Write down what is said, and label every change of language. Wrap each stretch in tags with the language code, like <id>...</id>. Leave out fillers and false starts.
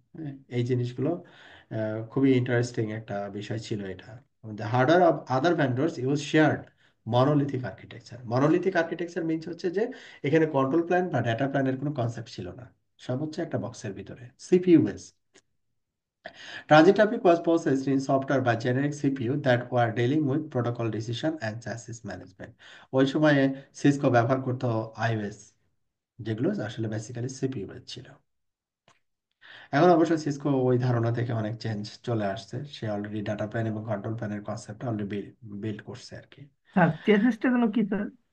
<bn>হ্যাঁ, এই জিনিসগুলো খুবই ইন্টারেস্টিং একটা বিষয় ছিল এটা।</bn> <en>The hardware of other vendors use shared monolithic architecture.</en> <bn>Monolithic architecture means হচ্ছে যে এখানে কন্ট্রোল প্ল্যান বা ডাটা প্ল্যানের কোনো কনসেপ্ট ছিল না, সব হচ্ছে একটা বক্সের ভিতরে CPU base.</bn> <en>Transit traffic was processed in software by generic CPU that were dealing with protocol decision and chassis management.</en> <bn>ওই সময়ে সিসকো ব্যবহার করতো আইওএস, যেগুলো আসলে বেসিক্যালি সিপিইউ ছিল। এখন অবশ্য সিসকো ওই ধারণা থেকে অনেক চেঞ্জ চলে আসছে, সে অলরেডি ডাটা প্ল্যান এবং কন্ট্রোল প্ল্যানের কনসেপ্ট অলরেডি বিল্ড করছে আর কি। স্যার চেসিসটা যেন কি স্যার?</bn>